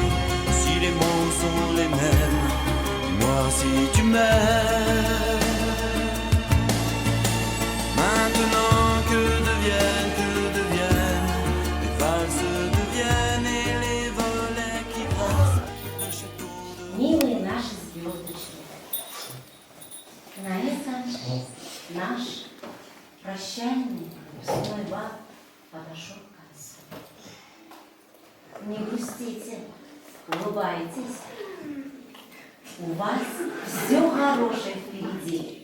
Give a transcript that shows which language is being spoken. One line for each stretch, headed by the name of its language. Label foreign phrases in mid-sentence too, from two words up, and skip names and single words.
French: Si les mots sont les mêmes, dis-moi si tu m'aimes. Maintenant que deviennent les valses deviennent et les volets qui grincent d'un château de...
Russian: Милые наши звездочки, на этом наш прощальный выпускной бал подошел к концу. Не грустите, улыбайтесь. У вас все хорошее впереди.